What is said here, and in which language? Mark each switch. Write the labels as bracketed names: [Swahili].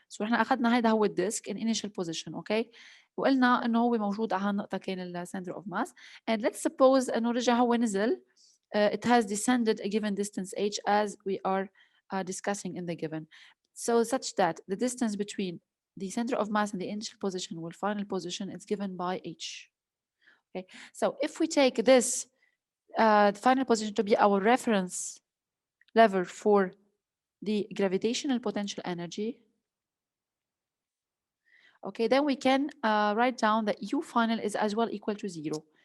[Arabic] So احنا أخذنا هيدا هو الديسك [English] in initial position, okay? [Arabic] وقلنا إنه هو موجود على هالنقطة كان ال center of mass. [English] And let's suppose [Arabic] إنه رجع هو نزل. [English] It has descended a given distance h as we are discussing in the given. So such that the distance between the center of mass and the initial position or final position is given by h. Okay. So if we take this final position to be our reference level for the gravitational potential energy, okay, then we can write down that U final is as well equal to 0.